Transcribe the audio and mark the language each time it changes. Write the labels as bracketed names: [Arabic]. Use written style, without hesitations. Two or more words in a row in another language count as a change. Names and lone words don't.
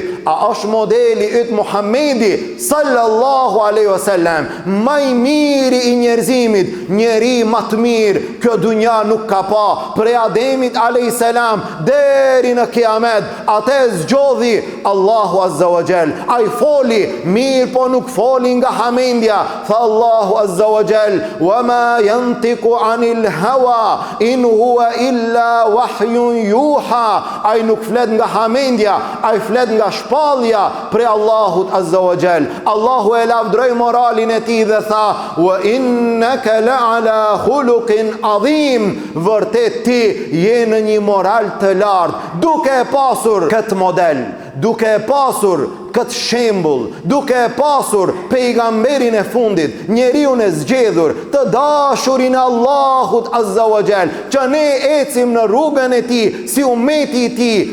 [Albanian] A është modeli yt Muhammedi [Arabic] صلى الله عليه وسلم, [Albanian] më i miri i njerëzimit, njeri më të mirë kjo dunja nuk ka pa, prej Ademit [Arabic] عليه السلام [Albanian] deri në Kiamet. Atë zgjodhi Allah Allahu [Arabic] عز وجل. [Albanian] Ai foli, mirë po nuk foli nga hamendja. Tha Allahu [Arabic] عز وجل: "وما ينطق عن الهوى إن هو إلا وحي يوحى." [Albanian] Ai nuk flet nga hamendja, ai flet nga shpallja prej Allahut [Arabic] عز وجل. [Albanian] Allahu e lavdroi moralin e tij dhe tha: [Arabic] "وإنك لعلى خلق عظيم." [Albanian] Vërtet ti je në një moral të lartë, duke e pasur këtë model, duke e pasur këtë shembull, duke e pasur pejgamberin e fundit, njeriun e zgjedhur, të dashurin e Allahut [Arabic] عز وجل, [Albanian] që ne ecim në rrugën e tij si ummeti i tij.